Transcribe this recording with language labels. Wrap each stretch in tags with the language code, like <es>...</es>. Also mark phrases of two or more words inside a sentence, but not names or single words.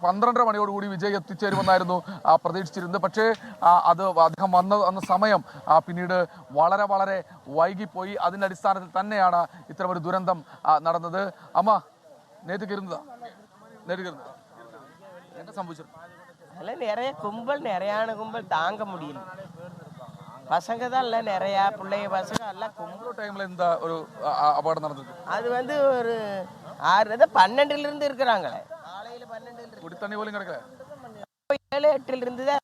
<ml>12:30 മണിയോടുകൂടി വിജയ് എത്തിച്ചേരുമെന്നായിരുന്നു പ്രതീക്ഷിച്ചിരുന്നത്. പക്ഷേ അത് അദ്ദേഹം വന്ന സമയം പിന്നീട് വളരെ വളരെ വൈകിപ്പോയി. അതിൻ്റെ അടിസ്ഥാനത്തിൽ തന്നെയാണ് ഇത്തരമൊരു ദുരന്തം നടന്നത്. അമ്മ നേരിട്ടിരുന്നതാ എന്താ സംഭവിച്ചത്?</ml> <ta>அதில் நிறைய கும்பல், நிறையான கும்பல் தாங்க முடியல. பசங்க தான் இல்லை, நிறையா பிள்ளைங்க பசங்க எல்லாம் கும்பல். டைமில் இந்த ஒரு அபகடம் நடந்தது. அது வந்து ஒரு 12 இருக்கிறாங்களே, காலையில் 12 குடி தண்ணி போலும் கிடக்கல, 7-8 தான்.</ta>